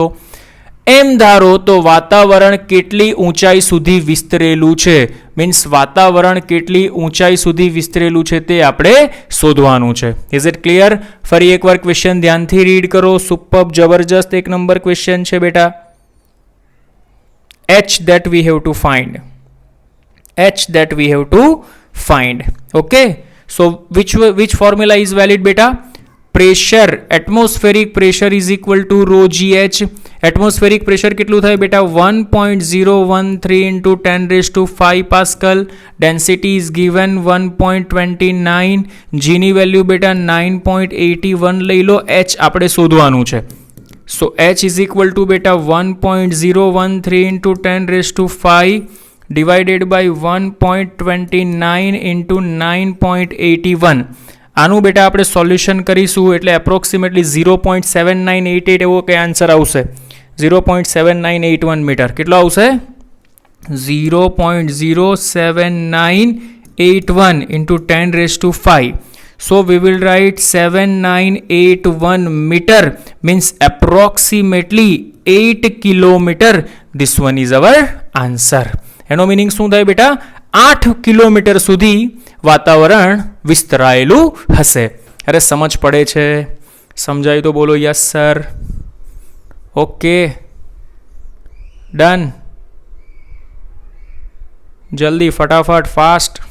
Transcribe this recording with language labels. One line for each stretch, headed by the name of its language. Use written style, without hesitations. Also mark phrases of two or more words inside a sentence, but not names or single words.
Gujarati: એમ ધારો તો વાતાવરણ કેટલી ઊંચાઈ સુધી વિસ્તરેલું છે, મીન્સ વાતાવરણ કેટલી ઊંચાઈ સુધી વિસ્તરેલું છે તે આપણે શોધવાનું છે.
English: is it clear?
Gujarati: ફરી એકવાર ક્વેશ્ચન ધ્યાનથી રીડ કરો. સુપર જબરજસ્ત 1 નંબર ક્વેશ્ચન છે બેટા.
English: h that we have to find. h that we have to find. Okay, so which formula is valid beta? Pressure, atmospheric pressure is equal to rho gh. Atmospheric pressure
Gujarati: કેટલું થાય બેટા?
English: 1.013 into 10 raised to 5 pascal. Density is given 1.29.
Gujarati: g ની વેલ્યુ બેટા 9.81 લઈ લો. h આપણે શોધવાનું છે.
English: So h is equal to beta 1.013 into 10 raised to 5 divided by 1.29 into 9.81.
Gujarati: આનું બેટા આપણે સોલ્યુશન કરીશું એટલે એપ્રોક્સિમેટલી 0.7988 એવો કે આન્સર આવશે. 0.7981 મીટર. કેટલો આવશે? 0.07981
English: into 10 raised to 5. So we will write 7981 meter, means approximately 8 kilometer. This one is our answer.
Gujarati: એનો મીનિંગ શું થાય બેટા? 8 કિલોમીટર સુધી વાતાવરણ વિસ્તરાયેલું હશે. અરે સમજ પડે છે? સમજાયું તો બોલો
English: yes sir. okay, done.
Gujarati: જલ્દી, ફટાફટ, ફાસ્ટ.